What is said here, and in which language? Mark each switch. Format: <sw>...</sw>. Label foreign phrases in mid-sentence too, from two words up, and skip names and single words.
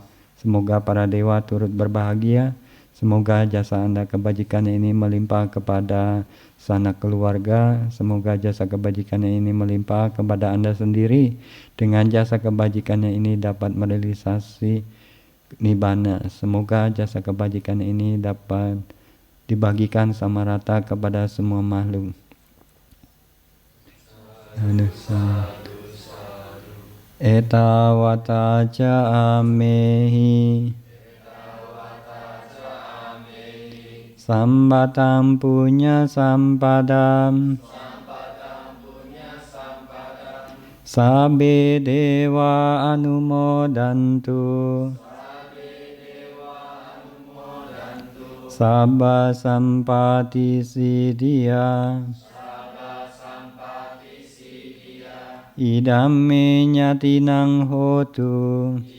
<id>Semoga para dewa turut berbahagia. Semoga jasa Anda kebajikannya ini melimpah kepada sanak keluarga. Semoga jasa kebajikannya ini melimpah kepada Anda sendiri. Dengan jasa kebajikannya ini dapat merealisasi nibbana. Semoga jasa kebajikan ini dapat dibagikan sama rata kepada semua makhluk.</id> <pi>Etawata ca amehi sambatam punya sampadam sabe dewa anumodantu sabba sampati siddhya idame nyatinang hotu</pi>